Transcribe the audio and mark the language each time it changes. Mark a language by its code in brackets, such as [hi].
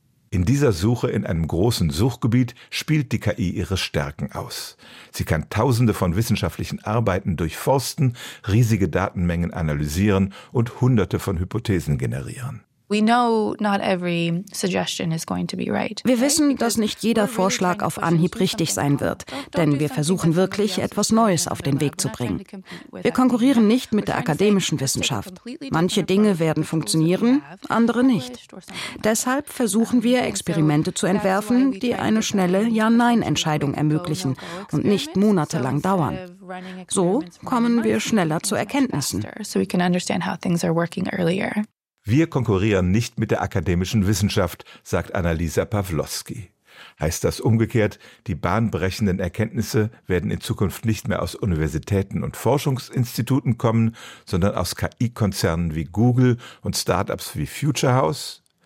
[de] In dieser Suche in einem großen Suchgebiet spielt die KI ihre Stärken aus. Sie kann Tausende von wissenschaftlichen Arbeiten durchforsten, riesige Datenmengen analysieren und Hunderte von Hypothesen generieren. [en] We know not every suggestion is going to be right. [de] Wir wissen, dass nicht jeder Vorschlag auf Anhieb richtig sein wird, denn wir versuchen wirklich, etwas Neues auf den Weg zu bringen. Wir konkurrieren nicht mit der akademischen Wissenschaft. Manche Dinge werden funktionieren, andere nicht. Deshalb versuchen wir, Experimente zu entwerfen, die eine schnelle Ja-Nein-Entscheidung ermöglichen und nicht monatelang dauern. So kommen wir schneller zu Erkenntnissen. [en] So we can understand how things are working earlier. [de] Wir konkurrieren nicht mit der akademischen Wissenschaft, sagt Annalisa Pawlowski. Heißt das umgekehrt, die bahnbrechenden Erkenntnisse werden in Zukunft nicht mehr aus Universitäten und Forschungsinstituten kommen, sondern aus KI-Konzernen wie Google und Startups wie Futurehouse?